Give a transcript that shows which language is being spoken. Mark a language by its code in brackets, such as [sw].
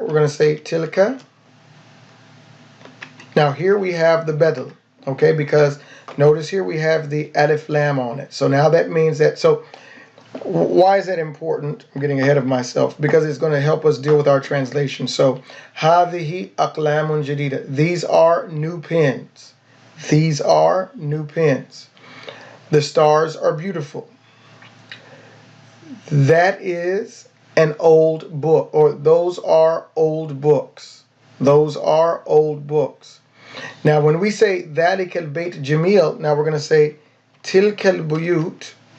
[en] We're going to say tilka. Now here we have the bedel, okay, because notice here we have the alif lam on it. So now that means that, so why is that important? I'm getting ahead of myself, because it's going to help us deal with our translation. [ar] So هذه أقلام جديدة. [en] These are new pens. These are new pens. The stars are beautiful. That is an old book, or those are old books. Those are old books. Now when we say [ar] ذلك البيت جميل, [en] now we're going to say [ar] تلك البيوت.